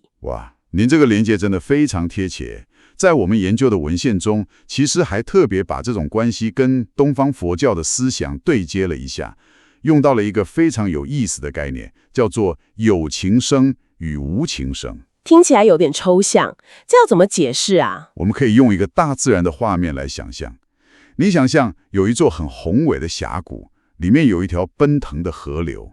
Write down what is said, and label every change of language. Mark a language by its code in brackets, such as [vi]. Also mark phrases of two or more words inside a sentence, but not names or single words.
[zh] 哇，您這個連結真的非常貼切。在我們研究的文獻中，其實還特別把這種關係跟東方佛教的思想對接了一下，用到了一個非常有意思的概念，叫做有情生與無情生。聽起來有點抽象，這要怎麼解釋啊？我們可以用一個大自然的畫面來想象。你想象有一座很宏偉的峽谷，裡面有一條奔騰的河流。